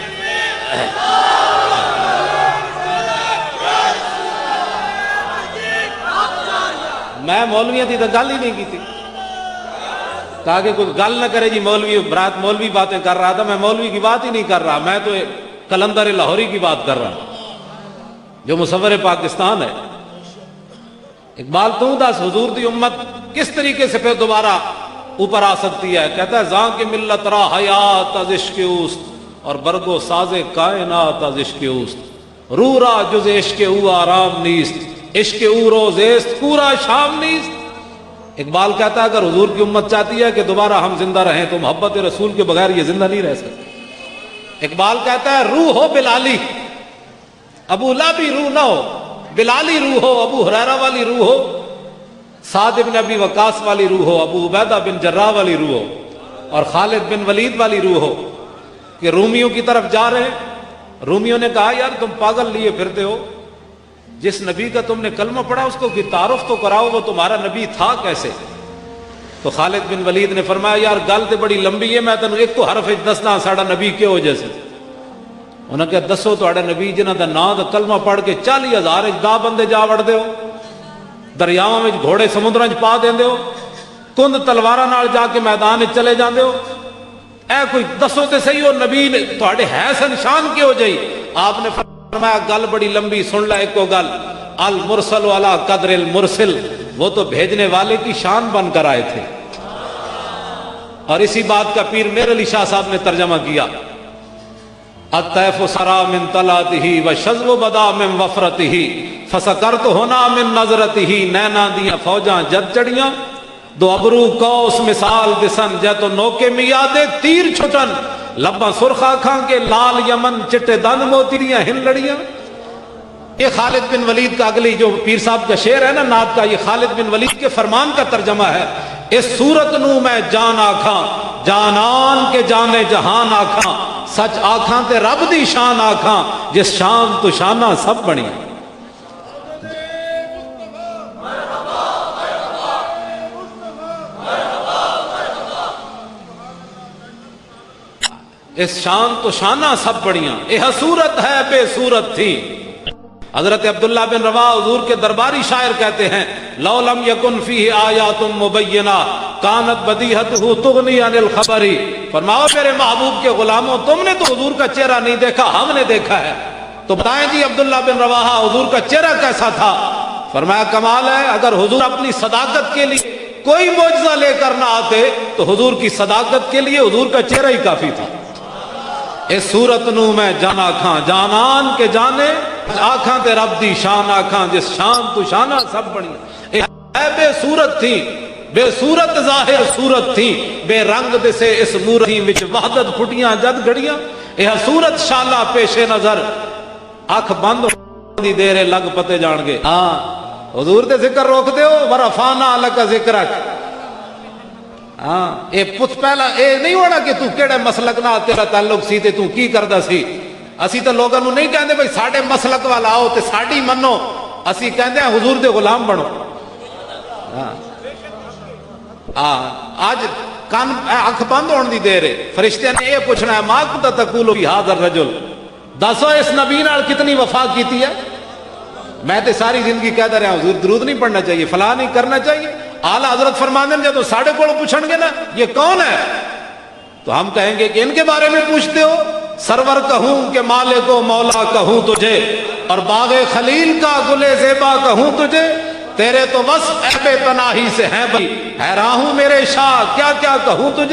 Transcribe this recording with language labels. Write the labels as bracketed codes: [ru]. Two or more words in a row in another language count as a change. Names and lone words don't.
[ur] میں مولویوں کی تو گل ہی نہیں کی تھی تاکہ کوئی گل نہ کرے جی مولوی برات مولوی باتیں کر رہا تھا، میں مولوی کی بات ہی نہیں کر رہا، میں تو کلندر لاہوری کی بات کر رہا ہوں جو مصور پاکستان ہے۔ اقبال تو دس حضور دی امت کس طریقے سے پھر دوبارہ اوپر آ سکتی ہے؟ کہتا ہے [fa] زاں کی ملت را حیات از عشق اوست اور برگو ساز کائنات از عشق اوست، رو را جز عشق او آرام نیست، عشق او روزیست پورا شام نیست۔ [ur] اقبال کہتا ہے اگر حضور کی امت چاہتی ہے کہ دوبارہ ہم زندہ رہیں تو محبت رسول کے بغیر یہ زندہ نہیں رہ سکتے۔ اقبال کہتا ہے روح ہو بلالی، ابو لابی روح نہ ہو، بلالی روح ہو، ابو ہریرہ والی روح ہو، سعد بن ابی وقاص والی روح ہو، ابو عبیدہ بن جراح والی روح ہو، اور خالد بن ولید والی روح ہو کہ رومیوں کی طرف جا رہے ہیں۔ رومیوں نے کہا یار تم پاگل لیے پھرتے ہو، جس نبی کا تم نے کلمہ پڑھا اس کو کوئی تعارف تو کراؤ، وہ تمہارا نبی تھا کیسے؟ تو خالد بن ولید نے فرمایا [pa] یار گل تو بڑی لمبی ہے، میں تینوں ایک تو حرف دسنا ساڈا نبی کیوں جیسے۔ انہوں نے کہا دسو تہاڈا نبی جنہاں دا نام دا کلمہ پڑھ کے 40,000 دا بندے جا وڑدے ہو، دریاواں وچ گھوڑے سمندراں وچ پا دیندے ہو، کند تلواراں نال جا کے میدان وچ چلے جاندے ہو، اے کوئی دسو تے صحیح ہو نبی نے تہاڈے ہے سنشان کیوں جئی؟ آپ نے فرمایا گل بڑی لمبی، سن لے ایک گل، [ar] المرسل علی قدر المرسل، [ur] وہ تو بھیجنے والے کی شان بن کر آئے تھے۔ اور اسی بات کا پیر میر علی شاہ صاحب نے ترجمہ کیا، الطیف سرا من طلعتہ وشذب بدا من وفرتہ فسکرت ہونا من نظرتہ، [pa] نینا دیاں فوجاں جد چڑیاں، دو ابرو کوس مثال دسن، جے تو نوکے میادے تیر چھٹن، لباں سرخ آنکھاں کے لال یمن، چٹے دند موتیاں ہن لڑیاں۔ [ur] یہ خالد بن ولید کا اگلی جو پیر صاحب کا شعر ہے نا نعت کا، یہ خالد بن ولید کے فرمان کا ترجمہ ہے۔ [pa] اس صورت نو میں جان آکھاں، جانان کے جانے جہان آکھاں، سچ آکھاں تے رب دی شان آکھاں، جس شان تو شانہ سب بنی۔ اس شان تو شانہ سب بڑیاں، یہ صورت ہے بے صورت تھی۔ [ur] حضرت عبداللہ بن رواح حضور کے درباری شاعر کہتے ہیں [ar] لو لم یکن فیہ آیات مبینہ کانت بدیہتہ تغنی عن الخبر، [ur] فرماؤ میرے محبوب کے غلاموں تم نے تو حضور کا چہرہ نہیں دیکھا، ہم نے دیکھا ہے، تو بتائیں جی عبداللہ بن رواح حضور کا چہرہ کیسا تھا؟ فرمایا کمال ہے، اگر حضور اپنی صداقت کے لیے کوئی معجزہ لے کر نہ آتے تو حضور کی صداقت کے لیے حضور کا چہرہ ہی کافی تھا۔ [pa] اس صورت نو میں جان آکھاں، جانان کے جانے آکھاں تے رب دی شان آکھاں، جس شان تو شانہ سب بڑی۔ اے بے صورت تھی، بے صورت ظاہر صورت تھی، بے رنگ دسے اس مورتی وچ وحدت پھٹیاں جد گھڑیاں، یہ صورت شالا پیش نظر، اکھ بند دی دیرے لگ پتے جان گے۔ ہاں حضور دے ذکر روک دیو، [ar] ورفعنا لک ذکرک۔ [pa] ہاں اے پوچھ پہلا اے نہیں ہونا کہ تو کیڑے مسلک نال تیرا تعلق سی تے تو کی کردا سی۔ اسی تے لوگاں نو نہیں کہندے بھئی ساڈے مسلک والا آؤ تے ساڈی منو، اسی کہندے ہیں حضور دے غلام بنو۔ آج کان اکھ بند ہون دی دیر ہے، فرشتے نے یہ پوچھنا ہے [ar] ما کنت تقول فی ھذا الرجل، [pa] دسو اس نبی نال کتنی وفا کیتی ہے؟ [ur] میں تے ساری زندگی کہتا رہا حضور درود نہیں پڑھنا چاہیے، فلاں نہیں کرنا چاہیے۔ اعلیٰ حضرت فرماندے ہیں جب ساڑھے کو پوچھن گے نا یہ کون ہے تو ہم کہیں گے کہ ان کے بارے میں پوچھتے ہو؟ سرور کہوں کہ مالک و مولا کہوں تجھے، اور باغ خلیل کا گل زیبا کہوں تجھے، تیرے تو وصف عیب پناہی سے ہیں بھئی، حیران ہوں میرے شاہ کیا کیا کہوں تجھے۔